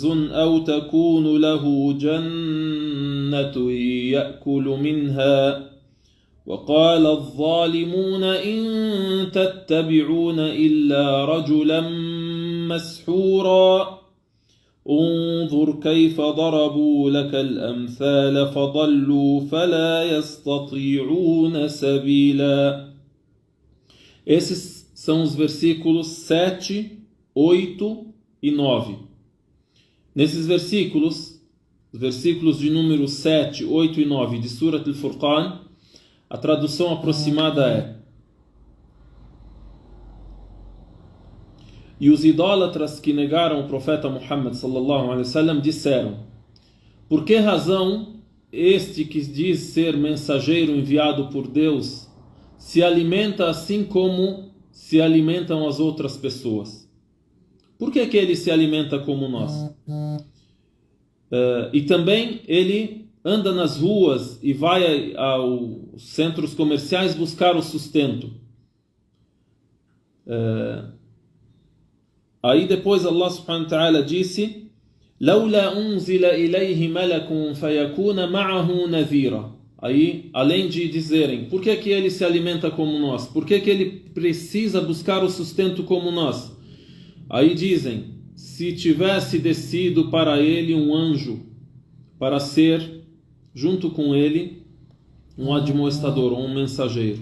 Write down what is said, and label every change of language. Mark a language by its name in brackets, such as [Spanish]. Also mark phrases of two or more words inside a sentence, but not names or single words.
[Arabic] أو تكون له جنة يأكل منها وقال الظالمون إن تتبعون إلا رجلا مسحورا انظر كيف ضربوا لك الأمثال فضلوا فلا يستطيعون سبيلا. [Portuguese] Esses são os versículos 7, 8 e 9. Nesses versículos, os versículos de número 7, 8 e 9 de Surat al-Furqan, a tradução aproximada é: e os idólatras que negaram o profeta Muhammad [Arabic] صلى الله عليه وسلم [Portuguese] disseram: por que razão este que diz ser mensageiro enviado por Deus se alimenta assim como se alimentam as outras pessoas? Por que ele se alimenta como nós? E também ele anda nas ruas e vai aos centros comerciais buscar o sustento. Aí depois [Arabic] الله سبحانه وتعالى disse: لَوْلَا أُنزِلَ إِلَيْهِ مَلَكٌ فَيَكُونَ مَعَهُ نَذِيرًا. [Portuguese] Aí, além de dizerem, por que ele se alimenta como nós? Por que ele precisa buscar o sustento como nós? Aí dizem, se tivesse descido para ele um anjo, para ser, junto com ele, um admoestador, ou um mensageiro.